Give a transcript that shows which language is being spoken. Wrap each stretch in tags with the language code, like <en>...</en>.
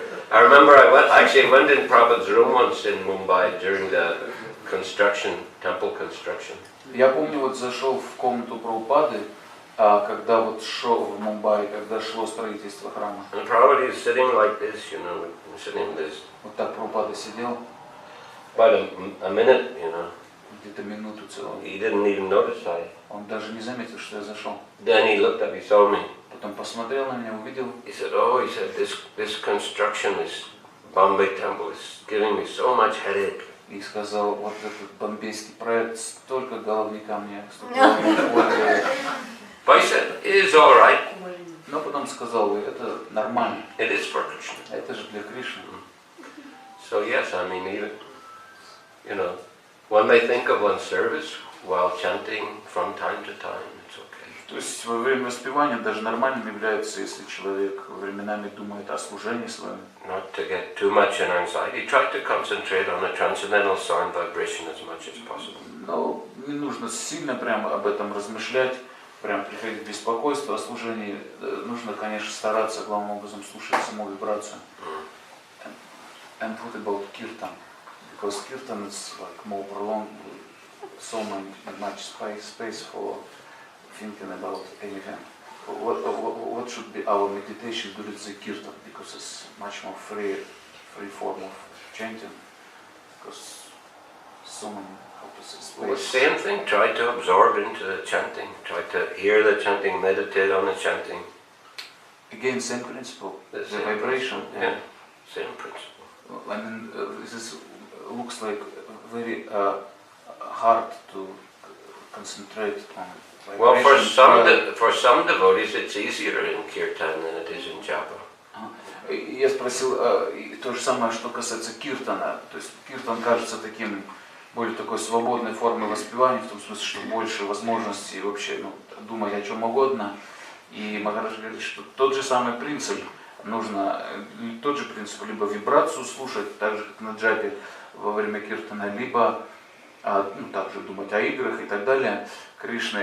<en>I remember I went in Prabhupada's room once in Mumbai during the temple construction.</en> <ru>Я помню, вот зашел в комнату Прабхупады, когда вот шел в Мумбаи, когда шло строительство храма.</ru> <en>And Prabhupada is sitting like this, sitting like this.</en> <ru>Вот так Прабхупада сидел.</ru> <en>About a minute,</en> <ru>Где-то минуту целую.</ru> <en>He didn't even notice</en> <ru>Он даже не заметил, что я зашел.</ru> <en>Then he looked up, he saw me.</en> <ru>Потом посмотрел на меня, увидел.</ru> <en>He said, this construction, this Bombay temple is giving me so much headache.</en> <ru>И сказал: вот этот бомбейский проект, столько головника мне, столько головника.</ru> <en>But he said, it is all right.</en> <ru>Но потом сказал: это нормально.</ru> <en>It is for Krishna.</en> <ru>Это же для Кришны.</ru> <en>So yes, I mean, even, one may think of one's service while chanting from time to time. It's okay.</en> <ru>То есть во время воспевания даже нормальным является, если человек временами думает о служении своем.</ru> <en>Not to get too much in anxiety. Try to concentrate on the transcendental sound vibration as much as possible.</en> <ru>Но не нужно сильно прямо об этом размышлять, прям приходить в беспокойство о служении. Нужно, конечно, стараться главным образом слушать саму вибрацию.</ru> <en>And what about kirtan? Because kirtan is like more prolonged, so much space for thinking about anything. What should be our meditation during the kirtan? Because it's much more free form of chanting. Because so many, how to say, Well, space. same thing. Try to absorb into the chanting. Try to hear the chanting, meditate on the chanting. Again, same principle. The The same vibration. Yeah, same principle. I mean, this looks like very hard to concentrate on. Well, vibration. for some devotees, it's easier in kirtan than it is in japa.</en> <ru>Я спросил то же самое, что касается киртана. То есть киртан кажется таким, более такой свободной формой воспевания, в том смысле, что больше возможностей вообще думать о чем угодно. И Махарадж говорит, что тот же самый принцип, нужно тот же принцип, либо вибрацию слушать, так же как на джапе во время киртана, либо также думать о играх и так далее, Кришна.</ru>